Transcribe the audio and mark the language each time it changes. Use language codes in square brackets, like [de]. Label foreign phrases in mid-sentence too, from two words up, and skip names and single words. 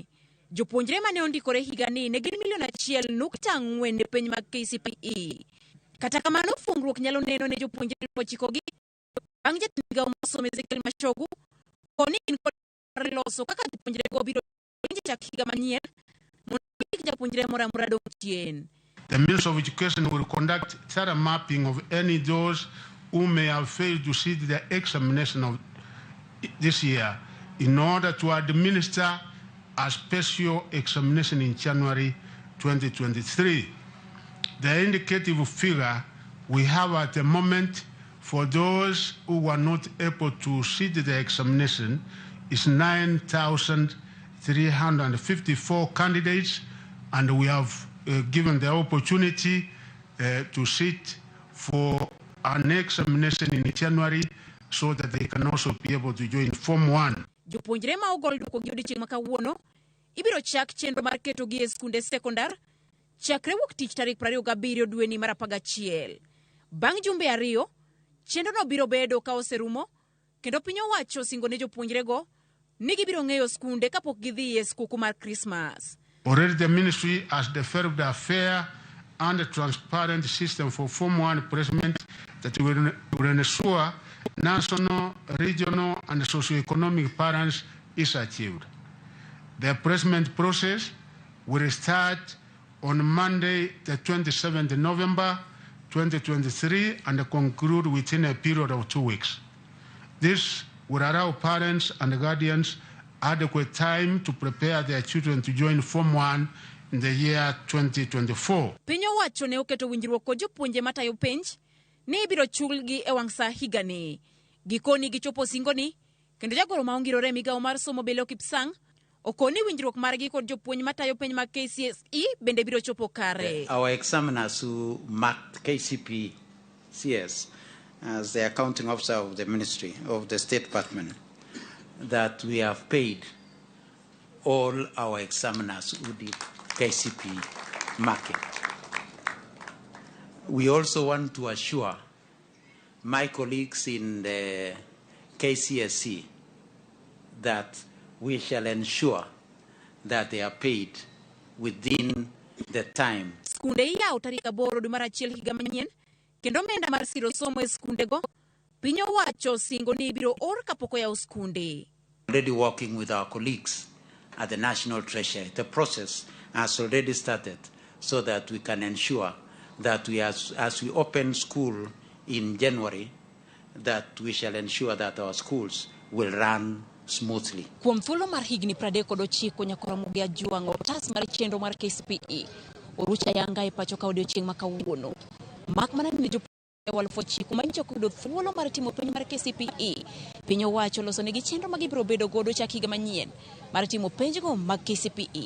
[luo] Jopuonjre mane ondikore higani ne gin 1.4 ne penj mag KCPE. Kata kamano, fungruok nyalo neno ne jopuonjre 9 gi bang' jatend migawo mar somo Ezekiel Machogu koni in kod loso kaka jopuonjre go biro chak higa manyien mondo kik japuonjre moro amora dong' chien. [en] The Ministry of Education will conduct thorough mapping of any those who may have failed to sit the examination of this year in order to administer a special examination in January 2023. The indicative figure we have at the moment for those who were not able to sit the examination is 9,354 candidates, and we have given the opportunity to sit for an examination in January so that they can also be able to join Form 1. [luo] Jopuonjre ma ogol duoko gi odiochieng' ma kawuono ibiro chak chenro mar keto gi e skunde sekondar chakre wuok tich tarik 27 dwe ni mar 11. Bang' jumbe 2, chenro no biro bedo ka oserumo kendo piny owacho singo ne jopuonjre go ni gibiro ng'eyo skunde kapok gidhi e skuku mar Christmas. [en] Already the ministry has developed a fair and transparent system for Form 1 placement that will ensure national, regional and socio-economic balance is achieved. The placement process will start on Monday, the 27th November 2023 and conclude within a period of 2 weeks. This will allow parents and guardians adequate time to prepare their children to join Form 1 in the year 2024. [luo] Piny owacho ne oketo winjruok kod jopuonje matayo penj ni ibiro chulgi e wang' sa higani. Gikoni gichopo singoni kendo jagoro ma ongirore migawo mar somo Belo Kipsang okoni winjruok margi kod jopuonj matayo penj mag KCSE bende biro chopo kare. [en] Our examiners who marked KCPE CS as the accounting officer of the ministry of the State Department, that we have paid all our examiners who did KCPE marking. We also want to assure my colleagues in the KCSE that we shall ensure that they are paid within the time. [luo] Skunde yaw tarik 8 dwe mar achiel higa manyien kendo omenda mar siro somo e skunde go piny owacho singo ni ibiro or kapok oyaw skunde. [en] Already working with our colleagues at the National Treasury. The process has already started so that we can ensure that as we open school in January, that we shall ensure that our schools will run smoothly. [luo] Kuom thuolo mar higni 39 nyaka Ramogi ajuang'o otas mar chenro mar KCPE orucha yanga e pacho ka odiochieng' ma kawuono. Mak mana ni jopuonjre 9,000 manyicha yudo thuolo mar timo penj mar KCPE. Piny owacho loso negi chenro ma gibiro bedo godo chak higa manyien mar timo penjgo mag KCPE.